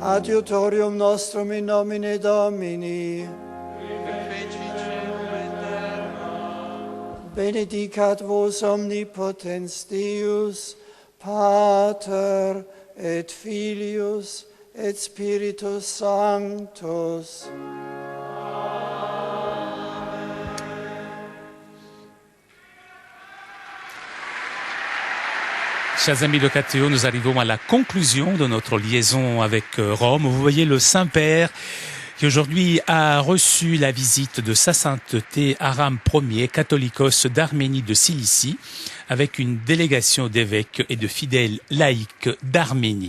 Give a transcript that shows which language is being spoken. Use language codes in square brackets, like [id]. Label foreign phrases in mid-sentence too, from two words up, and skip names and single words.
[la] Adiutorium nostrum in nomine Domini, qui feci celum et terra. benedicat vos omnipotens Deus, Pater et Filius et Spiritus Sanctus. [fr] Chers amis de Catéo, nous arrivons à la conclusion de notre liaison avec Rome. Vous voyez le Saint-Père qui aujourd'hui a reçu la visite de sa sainteté Aram Ier, catholicos d'Arménie de Cilicie, avec une délégation d'évêques et de fidèles laïcs d'Arménie.